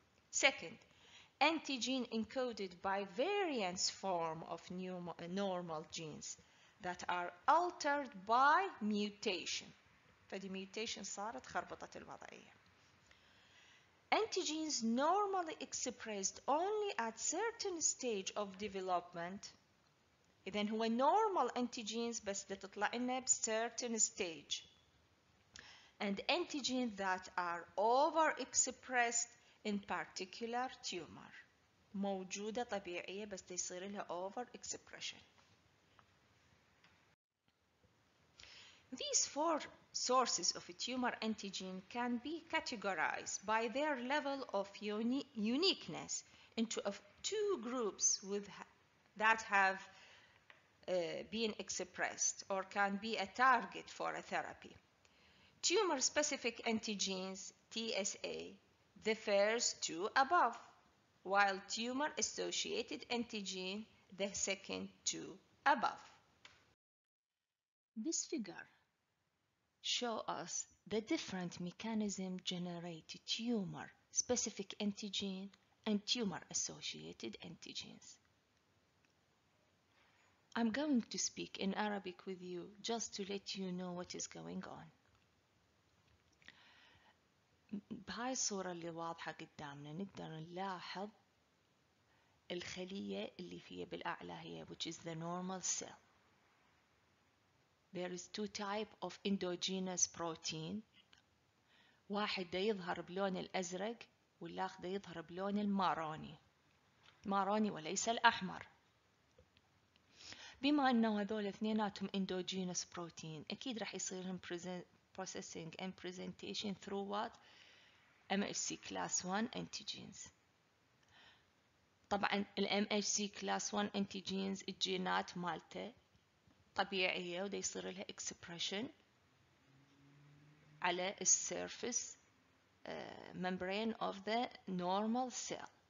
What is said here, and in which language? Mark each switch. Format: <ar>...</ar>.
<en>Second, antigen encoded by variants form of normal genes that are altered by mutation.</en> <ar>فدي mutation صارت خربطت الوضعية.</ar> <en>Antigens normally expressed only at certain stage of development.</en> <ar>إذن هو normal antigens بس تطلع لنا certain stage.</ar> <en>And antigens that are overexpressed in particular tumor.</en> <ar>موجودة طبيعية بس يصير لها overexpression.</ar> <en>These 4 sources of a tumor antigen can be categorized by their level of uniqueness into 2 groups that have been expressed or can be a target for a therapy. Tumor-specific antigens, TSA, the first 2 above, while tumor-associated antigen, the second 2 above. This figure show us the different mechanisms generate tumor specific antigen and tumor associated antigens. I'm going to speak in Arabic with you just to let you know what is going on.</en> <ar>بهاي الصورة اللي واضحة قدامنا نقدر نلاحظ الخلية اللي فيها بالأعلى هي which is the normal cell.</ar> <en>There is two types of endogenous protein.</en> <ar>واحد دا يظهر بلون الأزرق والآخر دا يظهر بلون الماروني وليس الأحمر. بما أنه هذول اثنيناتهم endogenous protein أكيد راح يصير processing and presentation through what?</ar> <en>MHC class 1 antigens.</en> <ar>طبعا ال MHC class 1 antigens الجينات مالته طبيعية ودا يصير لها expression على السيرفس membrane of the normal cell.</ar>